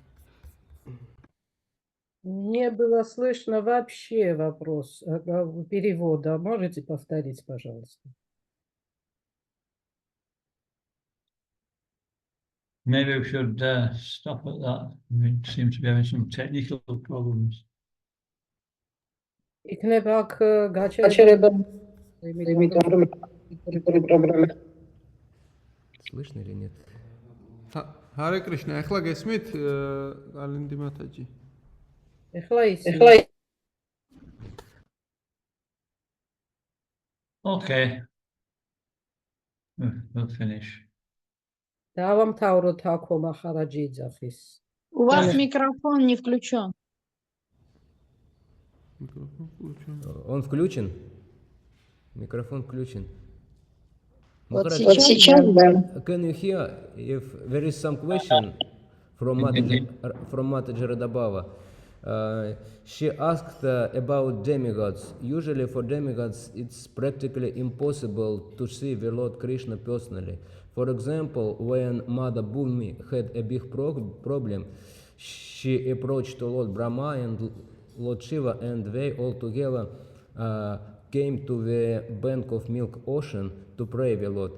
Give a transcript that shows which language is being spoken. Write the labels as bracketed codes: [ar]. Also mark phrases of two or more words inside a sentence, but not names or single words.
[ru] Не было слышно вообще вопрос перевода. Можете повторить, пожалуйста? [en] Maybe we should stop at that. We seem to be having some technical problems. [ka] იქნება აქ გაჩერება [ru] Слышно или нет? Харе Кришна, [ka] ეხლა გესმით ალინდი მათაჯი? ეხლა ის [en] Okay. We'll finish. [ka] დავამთავროთ აქო მახარაჯი იძახის. [ru] У вас микрофон не включен. Он включен? Микрофон включен. Вот [en] Maharaj, [ru] сейчас, [en] can you hear if there is some question from Mataji Radabhava? She asked about demigods. Usually for demigods it's practically impossible to see the Lord Krishna personally. For example, when Mother Bhumi had a big problem, she approached to Lord Brahma and Lord Shiva, and they all together came to the bank of Milk Ocean to pray the Lord.